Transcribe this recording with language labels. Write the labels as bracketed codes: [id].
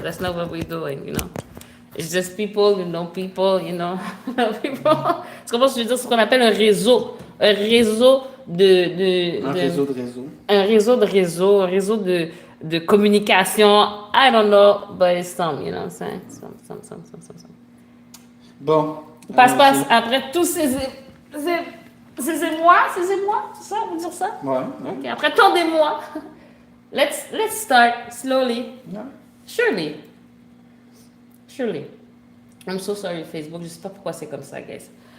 [en] That's not what we're doing, It's just people, people. [fr] Tu comprends ce que je veux dire? C'est ce qu'on appelle un réseau. Un réseau de communication. [en] I don't know, but it's some, you know what I'm saying? Some. [fr] Bon. Passe. Après tous ces émois, c'est ça? On veut dire ça? Ouais. Ok, après tant d'émois. [en] Let's start slowly. Yeah. Surely. I'm so sorry, Facebook. [fr] Je sais pas pourquoi c'est comme ça, guys.